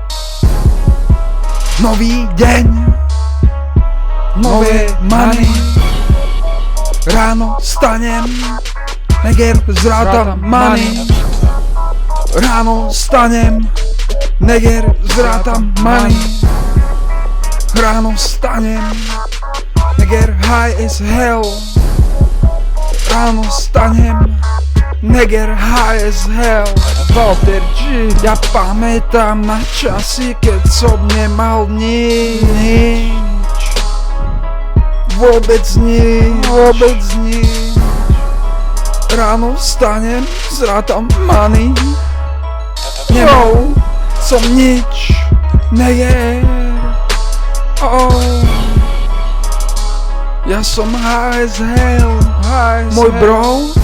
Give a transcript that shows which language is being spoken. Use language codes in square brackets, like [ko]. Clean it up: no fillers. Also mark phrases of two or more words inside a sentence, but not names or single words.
[sk] Nový deň, nové money. Ráno stanem, neger zrátam money. Ráno stanem, neger zrátam money. Ráno stanem, neger [en] high as hell. [sk] Ráno stanem, neger [en] high as hell. [sk] Walter G. Ja pamätám na časy, keď som nemal nič. Vôbec nič. Ráno vstanem, zrátam money. Nemal som nič, neger. Ja som [en] high as hell, [sk] môj bro.